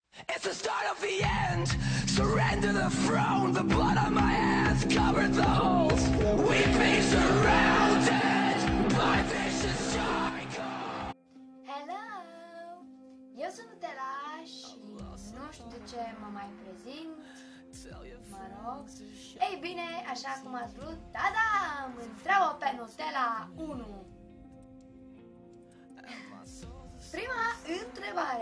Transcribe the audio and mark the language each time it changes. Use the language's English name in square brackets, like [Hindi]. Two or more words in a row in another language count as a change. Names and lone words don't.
[English] It's the start of the end. Surrender the throne. The blood on my hands covered the holes. We've been surrounded by vicious cycle. Hello! [Romanian] Eu sunt Nutella și nu știu de ce mă mai prezint. Mă rog. Ei bine, așa cum ați vrut, da, îmi întreabă pe Nutella 1. Prima întrebare.